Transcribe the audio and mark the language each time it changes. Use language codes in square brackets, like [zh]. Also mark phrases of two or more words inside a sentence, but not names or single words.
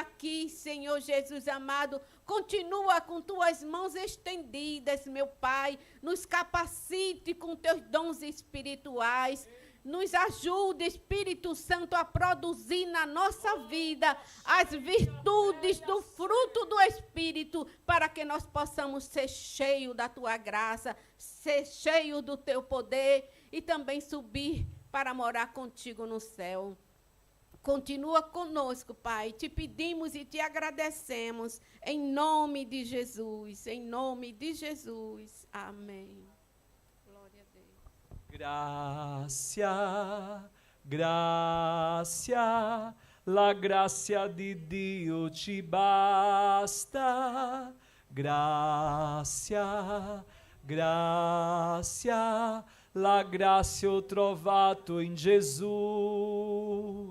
[pt] aqui, Senhor Jesus amado, continua com tuas mãos estendidas, meu Pai, nos capacite com teus dons espirituais, nos ajude, Espírito Santo, a produzir na nossa vida as virtudes do fruto do Espírito, para que nós possamos ser cheios da tua graça, ser cheios do teu poder e também subir para morar contigo no céu. Continua conosco, Pai. Te pedimos e te agradecemos em nome de Jesus. Em nome de Jesus. Amém. Glória a Deus. [it] Gracia, gracia, la grazia di Dio ci basta. Grazia, grazia, la grazia ho trovato in Gesù.